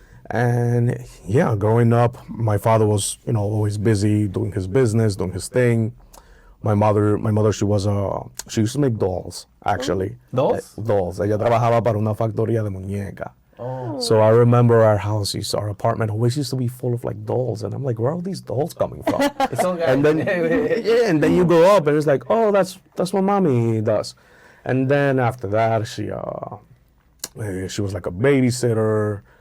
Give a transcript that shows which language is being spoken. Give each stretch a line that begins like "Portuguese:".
English: And yeah, growing up, my father was, you know, always busy doing his business, doing his thing. My mother, she used to make dolls, actually. Dolls? Dolls.
Spanish: Ella trabajaba para una factoría de muñeca.
English: Oh. So I remember our our apartment always used to be full of like dolls, and I'm like, where are all these dolls coming from? It's all And then yeah, and then you go up, and it's like, oh, that's what mommy does. And then after that, she was like a babysitter.